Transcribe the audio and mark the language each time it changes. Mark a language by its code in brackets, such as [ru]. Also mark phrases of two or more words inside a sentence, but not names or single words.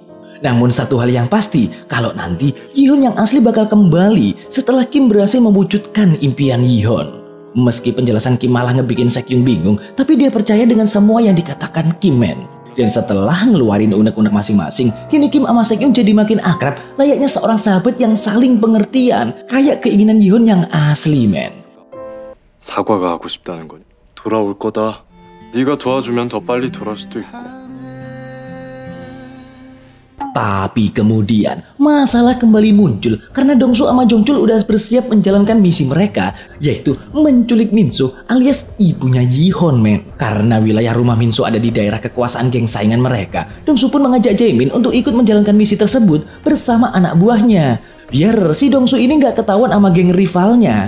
[id] Namun satu hal yang pasti, kalau nanti Yihon yang asli bakal kembali setelah Kim berhasil mewujudkan impian Yihon. Meski penjelasan Kim malah ngebikin Sekyung bingung, tapi dia percaya dengan semua yang dikatakan Kim men. Dan setelah ngeluarin unek-unek masing-masing, kini Kim sama Sekyung jadi makin akrab, layaknya seorang sahabat yang saling pengertian, kayak keinginan Yihon yang asli men. [ko] 사과가 하고 싶다는 거니? 돌아올 거다. 네가 도와주면 더 빨리 돌아올 수도 있고. [id] Tapi kemudian masalah kembali muncul karena Dongsu sama Jongchul udah bersiap menjalankan misi mereka, yaitu menculik Minso alias ibunya Yihon men. Karena wilayah rumah Minso ada di daerah kekuasaan geng saingan mereka, Dongsu pun mengajak Jaemin untuk ikut menjalankan misi tersebut bersama anak buahnya, biar si Dongsu ini gak ketahuan sama geng rivalnya.